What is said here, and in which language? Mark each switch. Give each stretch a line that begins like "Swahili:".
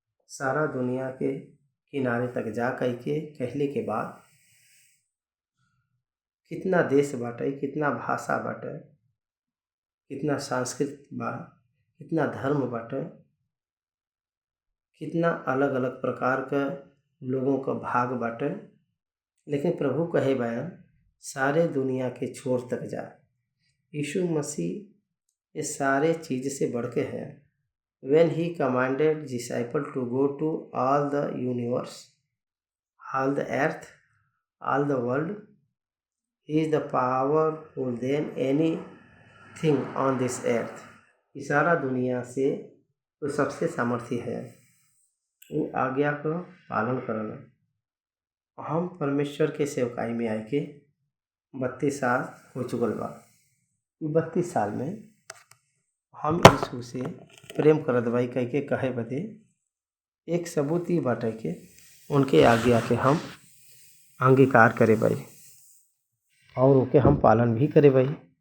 Bhojpuri: सारा दुनिया के किनारे तक जा कह के कहले के बाद कितना देश बाटे, कितना भाषा बाटे, कितना संस्कृति बा, कितना धर्म बाटे, कितना अलग अलग प्रकार का लोगों का भाग बाटे, लेकिन प्रभु कहे बयान सारे दुनिया के छोर तक जा। यीशु मसीह ये सारे चीज़ से बढ़ के है।
English: When he commanded disciple to go to all the universe, all the earth, all the world, he is the powerful than anything on this earth.
Bhojpuri: ये सारा दुनिया से तो सबसे सामर्थ्य है। वो आज्ञा का पालन करना। हम परमेश्वर के सेवकाई में आए के 32 साल हो चुकल बा। 32 साल में हम यीशु से प्रेम करत बाई कह के कहे बदे एक सबूत ही बाटे के उनके आज्ञा के हम अंगीकार करे बाई और उनके हम पालन भी करे बाई।